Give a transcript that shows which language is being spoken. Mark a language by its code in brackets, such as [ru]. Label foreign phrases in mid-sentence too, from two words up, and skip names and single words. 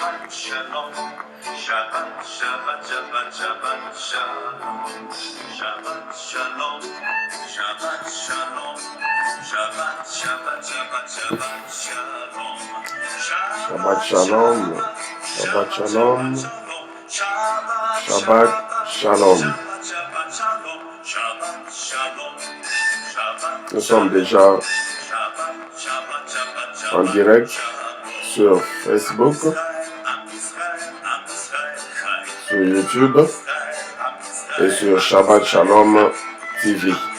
[he] שלום שבת שבת שבת שבת שלום שבת שלום שבת שלום שבת שבת שבת שבת שלום, שבת שלום שבת שלום שבת שלום. [fr] Nous sommes déjà en direct sur Facebook, sur YouTube et sur Shabbat Shalom TV.